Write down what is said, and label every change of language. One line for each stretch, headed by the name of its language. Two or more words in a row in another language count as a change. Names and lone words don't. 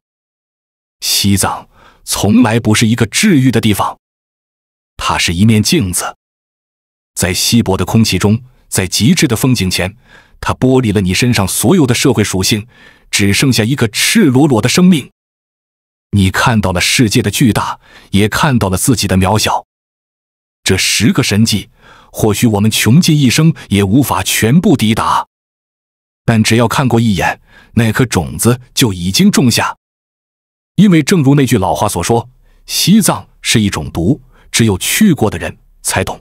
Chinese: 西藏從來不是一個治癒的地方，它是一面鏡子。在稀薄的空氣中，在極致的風景前，它剝離了你身上所有的社會屬性，只剩下一個赤裸裸的生命。你看到了世界的巨大，也看到了自己的渺小。這10個神蹟， 或許我們窮盡一生也無法全部抵達。但只要看過一眼，那顆種子就已經種下。因為正如那句老話所說，西藏是一種毒，只有去過的人才懂。